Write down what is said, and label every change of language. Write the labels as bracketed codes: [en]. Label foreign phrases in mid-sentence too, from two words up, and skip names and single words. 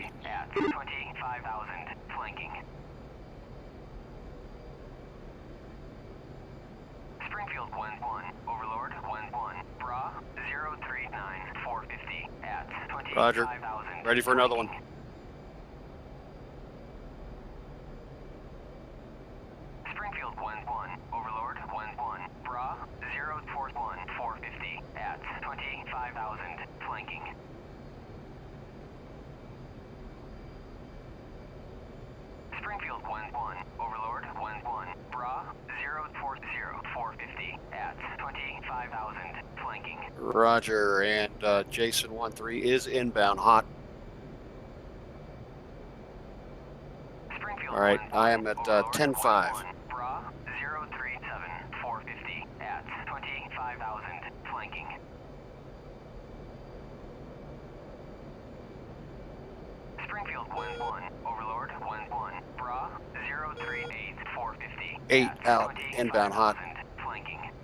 [en] At 25,000 flanking. Springfield 1-1, Overlord 1-1. Bra 039 450 at 25,000. Roger. Ready for another one. Springfield 1-1, Overlord 1-1. Bra 041 450 at 25,000 flanking. Springfield 1-1, Overlord 1-1. Bra 040 450 at 25,000 flanking. Roger. And Jason 1-3 is inbound hot. Springfield All right, 1-1, I am at Overlord 10-5. 1-1. Bra 037 450 at 25,000 flanking. Springfield 1-1, Overlord 1-1. Bra 038 450 8 at out, inbound hot. 25,000 flanking.